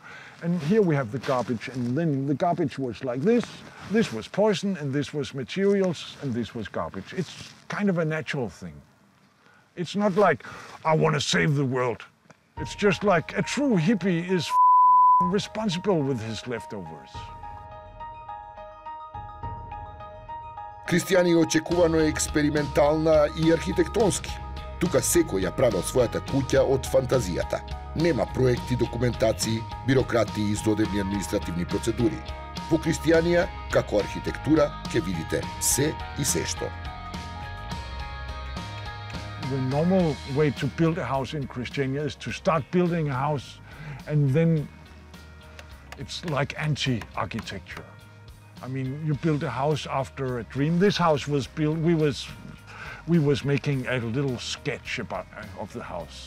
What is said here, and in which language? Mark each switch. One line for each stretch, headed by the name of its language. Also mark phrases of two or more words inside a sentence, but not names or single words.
English: And here we have the garbage, and then the garbage was like this was poison, and this was materials, and this was garbage. It's kind of a natural thing. It's not like, I want to save the world. It's just like a true hippie is responsible with his leftovers.
Macedonian: Христијани очекувано е експериментална и архитектонски. Тука секој ја правил својата куќа од фантазијата. Нема проекти, документации, бирократии и здодевни административни процедури. Во Христијанија, како архитектура, ќе видите се и сешто.
English: The normal way to build a house in Christiania is to start building a house, and then it's like anti-architecture. I mean, you build a house after a dream. This house was built, we was making a little sketch of the house.